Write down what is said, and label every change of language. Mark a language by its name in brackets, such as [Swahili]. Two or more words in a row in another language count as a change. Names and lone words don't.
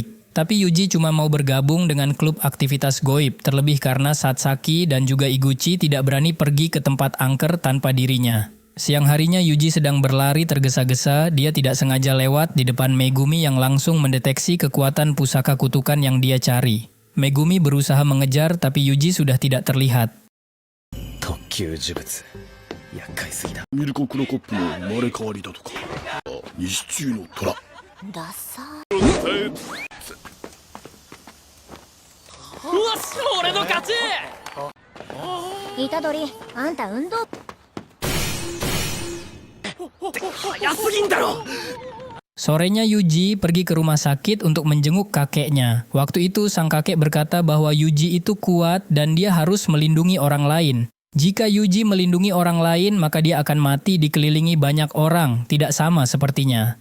[Indonesian] Tapi Yuji cuma mau bergabung dengan klub aktivitas goib, terlebih karena Sasaki dan juga Iguchi tidak berani pergi ke tempat angker tanpa dirinya. Siang harinya Yuji sedang berlari tergesa-gesa, dia tidak sengaja lewat di depan Megumi yang langsung mendeteksi kekuatan pusaka kutukan yang dia cari. Megumi berusaha mengejar tapi Yuji sudah tidak terlihat. [Japanese] 特級呪物厄介すぎだ。ミルコ・クロコップの生まれ変わりだとか。西中の虎。ダサよし、俺の勝ち。イタドリ、あんた運動早すぎんだろ。 [Indonesian] Sorenya Yuji pergi ke rumah sakit untuk menjenguk kakeknya. Waktu itu sang kakek berkata bahwa Yuji itu kuat dan dia harus melindungi orang lain. Jika Yuji melindungi orang lain, maka dia akan mati dikelilingi banyak orang, tidak sama sepertinya.